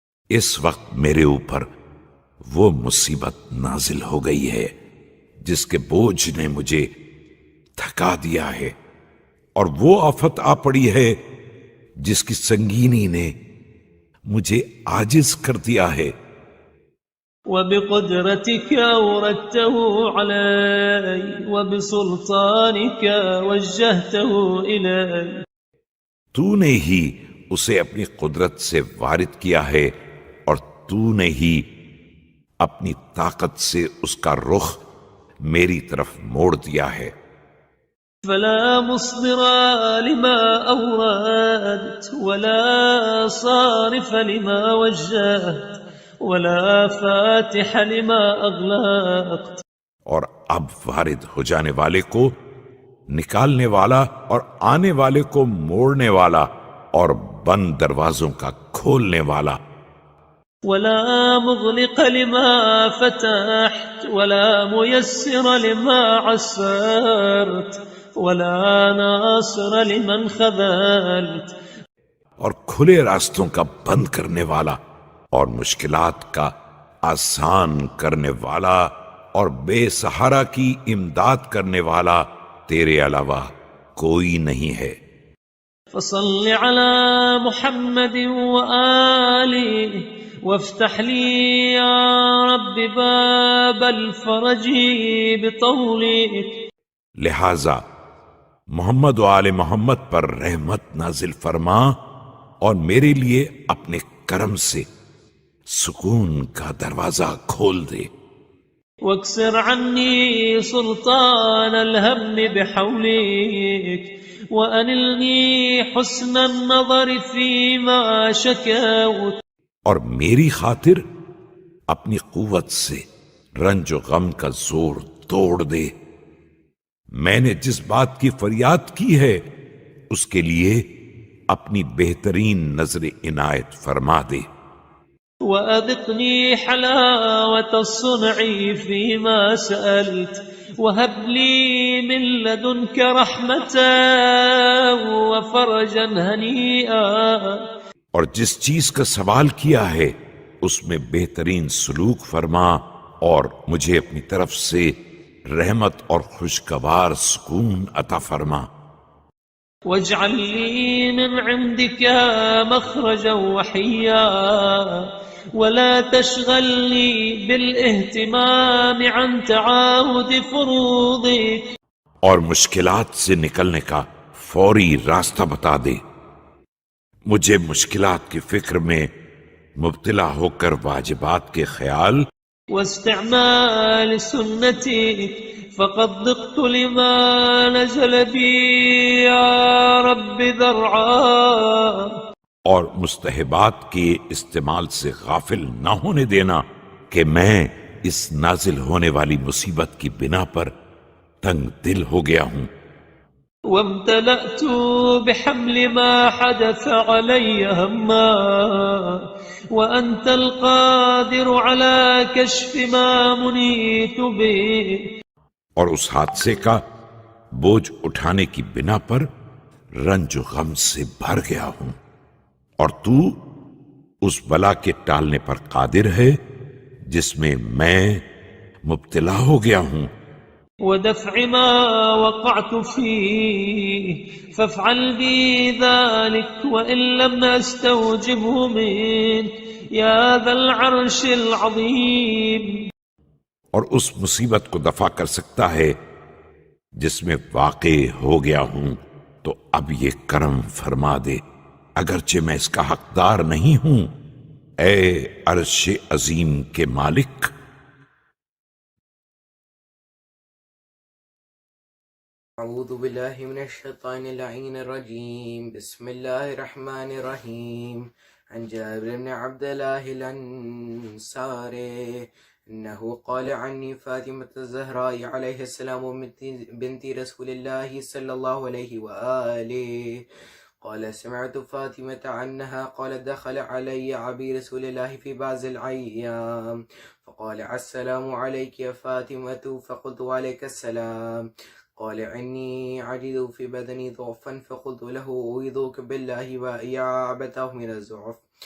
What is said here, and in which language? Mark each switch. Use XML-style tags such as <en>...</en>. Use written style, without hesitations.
<ur>اس وقت میرے اوپر وہ مصیبت نازل ہو گئی ہے جس کے بوجھ نے مجھے تھکا دیا ہے، اور وہ آفت آ پڑی ہے جس کی سنگینی نے مجھے عاجز کر دیا ہے۔</ur> <ar>وبقدرتك أوردته علي وبسلطانك وجهته إلي۔</ar> <ur>تو نے ہی اسے اپنی قدرت سے وارد کیا ہے، اور تو نے ہی اپنی طاقت سے اس کا رخ میری طرف موڑ دیا ہے۔</ur> <ar>فلا مصدر لما أوردت ولا صارف لما وجهت ولا فاتح لما أغلقت۔</ar> <ur>اور اب وارد ہو جانے والے کو نکالنے والا، اور آنے والے کو موڑنے والا، اور بند دروازوں کا کھولنے والا۔</ur> <ar>ولا مغلق لما فتحت ولا ميسر لما عسرت ولا ناصر لمن خذلت۔</ar> <ur>اور کھلے راستوں کا بند کرنے والا، اور مشکلات کا آسان کرنے والا، اور بے سہارا کی امداد کرنے والا تیرے علاوہ کوئی نہیں ہے۔</ur> <ar>فصل على محمد وآله وافتح لي يا رب باب الفرج بطولك۔</ar> <ur>لہذا محمد و آل محمد پر رحمت نازل فرما، اور میرے لیے اپنے کرم سے سکون کا دروازہ کھول دے۔</ur> <ar>واكسر عني سلطان الهم بحولك وأنلني حسن النظر فيما شكوت۔</ar> <ur>اور میری خاطر اپنی قوت سے رنج و غم کا زور توڑ دے۔ میں نے جس بات کی فریاد کی ہے اس کے لیے اپنی بہترین نظر عنایت فرما دے۔</ur> <ar>وأذقني حلاوة الصنع فيما سألت وهب لي من لدنك رحمة وفرجا هنيئا۔</ar> <ur>اور جس چیز کا سوال کیا ہے اس میں بہترین سلوک فرما اور مجھے اپنی طرف سے رحمت اور خوشگوار سکون عطا فرما۔</ur> <ar>واجعل لي من عندك مخرجا وحيا ولا تشغلني بالاهتمام عن تعاهد فروضك۔</ar> <ur>اور مشکلات سے نکلنے کا فوری راستہ بتا دے، مجھے مشکلات کی فکر میں مبتلا ہو کر واجبات کے خیال</ur> <ar>واستعمال سنتك فقد ضقت لما نزل بي يا رب ذرعا۔</ar> <ur>اور مستحبات کے استعمال سے غافل نہ ہونے دینا کہ میں اس نازل ہونے والی مصیبت کی بنا پر تنگ دل ہو گیا ہوں۔</ur> <ar>وامتلأت بحمل ما حدث علي هما وأنت القادر على كشف ما منيت به۔</ar> <ur>اور اس حادثے کا بوجھ اٹھانے کی بنا پر رنج و غم سے بھر گیا ہوں، اور تو اس بلا کے ٹالنے پر قادر ہے جس میں میں مبتلا ہو گیا ہوں۔</ur> <ar>ودفع ما وقعت فيه فافعل بي ذلك وإن لم أستوجبه منك يا ذا العرش العظيم۔</ar> <ur>اور اس مصیبت کو دفع کر سکتا ہے جس میں واقع ہو گیا ہوں تو اب یہ کرم فرما دے، اگرچہ میں اس کا حقدار نہیں ہوں، اے عرش عظیم کے مالک۔</ur> <ar>اعوذ باللہ من الشیطان اللعین الرجیم، بسم اللہ الرحمن الرحیم۔ عن جابر بن عبد الله الانصاری انه قال عني فاطمة الزهراء عليه السلام بنت رسول الله صلى الله عليه وآله قال سمعت فاطمة عنها قالت دخل علي عبي رسول الله في بعض الأيام فقال السلام عليك يا فاطمة فقلت وعليك السلام قال إني عجز في بدني ضعفا فقلت له أعوذك بالله وإعابته من الضعف</ar>